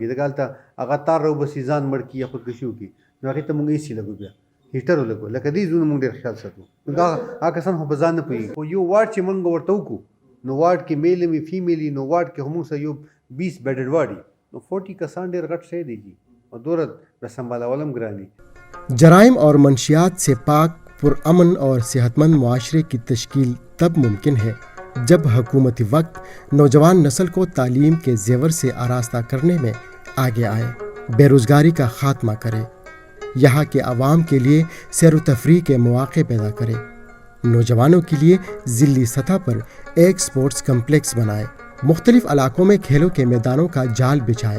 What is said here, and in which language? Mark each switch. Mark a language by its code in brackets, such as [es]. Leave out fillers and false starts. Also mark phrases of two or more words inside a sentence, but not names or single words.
[ps] دغه هلته هغه تار راوباسي ځان مړ کړي یا خودکشي وکړي نو هغې ته مونږ ایسي لګو، بیا هیټر ولګو. لکه دې زونه مونږ ډېر خیال ساتو. نو هغه کسان خو په ځان نه پوهېږي. خو یو وارډ چې مونږ ورته وکړو نو وارډ کې میل وي فیمیل وي نو وارډ کې هموږ سره یو 20 [en] bedded ward [ps] وي نو 40 کسان ډېر غټ شی دی جي اور دوره به سنبھالولم ګراني. [ur] جرائم اور منشیات سے پاک، پرامن اور صحت مند معاشرے کی تشکیل تب ممکن ہے جب حکومتی وقت نوجوان نسل کو تعلیم کے زیور سے آراستہ کرنے میں آگے آئے، بے روزگاری کا خاتمہ کرے، یہاں کے عوام کے لیے سیر و تفریح کے مواقع پیدا کرے، نوجوانوں کے لیے ضلعی سطح پر ایک سپورٹس کمپلیکس بنائے، مختلف علاقوں میں کھیلوں کے میدانوں کا جال بچھائے.